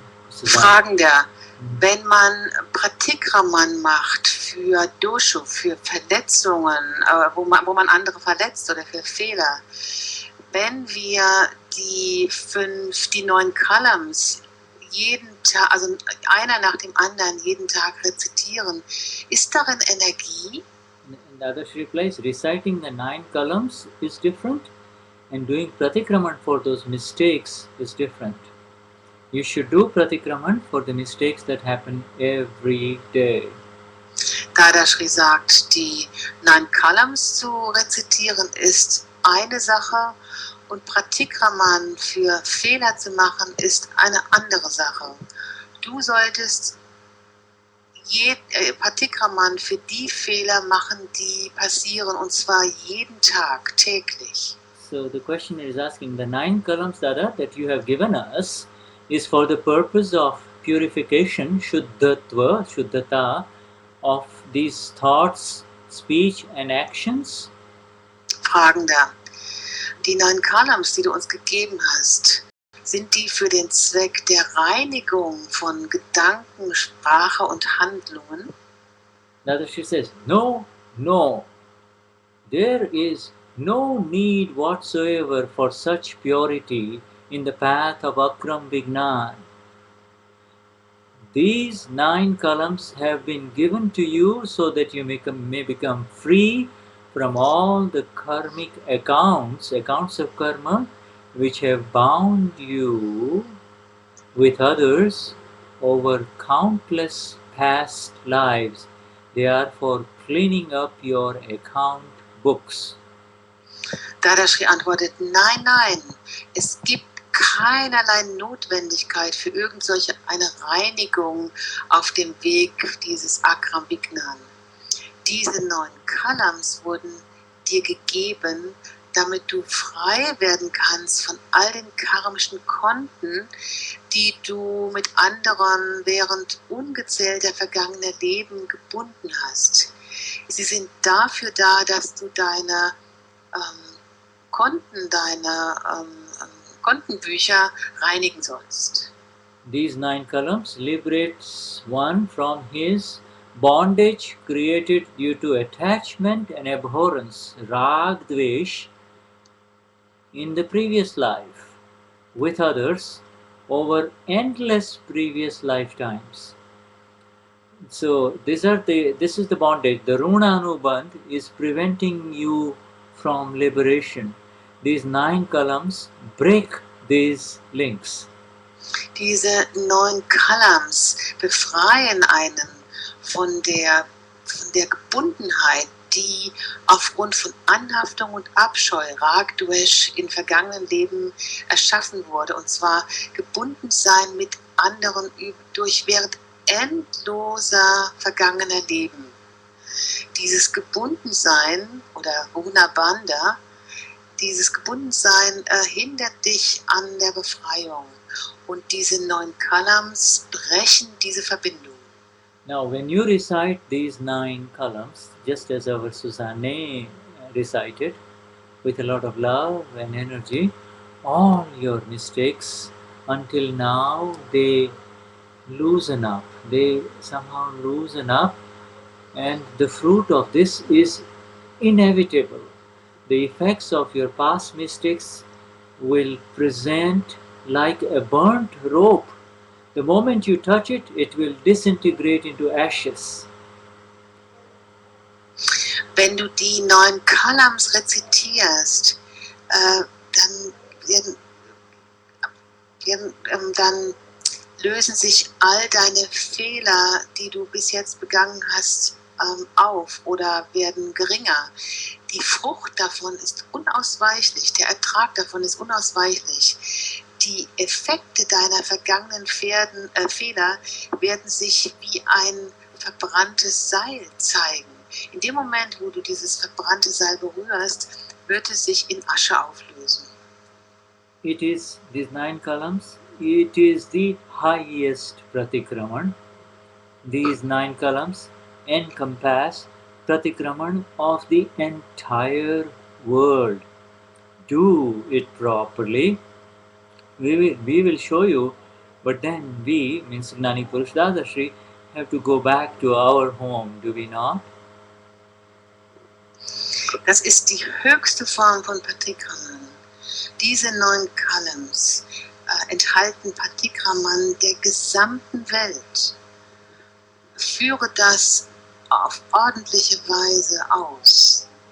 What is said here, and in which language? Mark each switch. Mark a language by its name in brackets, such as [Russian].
[German] Fragender, wenn man Pratikraman macht für Dosho, für Verletzungen, wo man andere verletzt oder für Fehler, wenn wir die 9 Columns jeden Tag, also einer nach dem anderen jeden Tag rezitieren, ist darin Energie? [English] And the other replies, reciting the 9 columns is different, and doing pratikraman for those mistakes is different. You should do pratikraman for the mistakes that happen every day. [German] Dadashri sagt, die 9 Columns zu rezitieren ist eine Sache, und Pratikraman für Fehler zu machen ist eine andere Sache. Du solltest Pratikraman für die Fehler machen, die passieren, und zwar jeden Tag, täglich. [English] So the question is asking, the 9 columns, Dada, that you have given us is for the purpose of purification, shuddhata, of these thoughts, speech and actions? [German] Fragender. Die 9 Columns, die du uns gegeben hast, sind die für den Zweck der Reinigung von Gedanken, Sprache und Handlungen? [English] Dadashri says, no. There is no need whatsoever for such purity in the path of Akram Vignan. These 9 columns have been given to you so that you may become free from all the karmic accounts of karma, which have bound you with others over countless past lives. They are for cleaning up your account books. [German] Dadashri antwortet, nein, es gibt keinerlei Notwendigkeit für irgendwelche eine Reinigung auf dem Weg dieses Akram Vignan. Diese 9 Columns wurden dir gegeben, damit du frei werden kannst von all den karmischen Konten, die du mit anderen während ungezählter vergangener Leben gebunden hast. Sie sind dafür da, dass du deine Konten, deine Kontenbücher reinigen sollst. [English] These 9 columns liberates one from his bondage created due to attachment and abhorrence, rag, dvesh, in the previous life with others over endless previous lifetimes. So this is the bondage. The Runa Anubandh is preventing you from liberation. These 9 columns break these links. [German] Diese 9 Kalams befreien einen von der Gebundenheit, die aufgrund von Anhaftung und Abscheu, Ragdvesh, in vergangenen Leben erschaffen wurde. Und zwar gebunden sein mit anderen durch während endloser vergangener Leben. Dieses Gebundensein oder Runabandha, dieses Gebundensein hindert dich an der Befreiung. Und diese 9 Kalams brechen diese Verbindung. [English] Now, when you recite these 9 columns, just as our Susanne recited, with a lot of love and energy, all your mistakes until now they loosen up. They somehow loosen up, and the fruit of this is inevitable. The effects of your past mistakes will present like a burnt rope. The moment you touch it, it will disintegrate into ashes. [German] Wenn du die 9 Kalams rezitierst, dann lösen sich all deine Fehler, die du bis jetzt begangen hast, auf oder werden geringer. Die Frucht davon ist unausweichlich, der Ertrag davon ist unausweichlich. Die Effekte deiner vergangenen Fehler werden sich wie ein verbranntes Seil zeigen. In dem Moment, wo du dieses verbrannte Seil berührst, wird es sich in Asche auflösen. [English] It is these 9 columns, it is the highest pratikraman. These 9 columns encompass pratikraman of the entire world. Do it properly. We will show you, but then we, means Gnani Purush Dadashri, have to go back to our home, do we not? [German] Das ist die höchste Form von Patikraman. Diese 9 Kalams enthalten Patikraman der gesamten Welt. Führe das auf ordentliche Weise aus.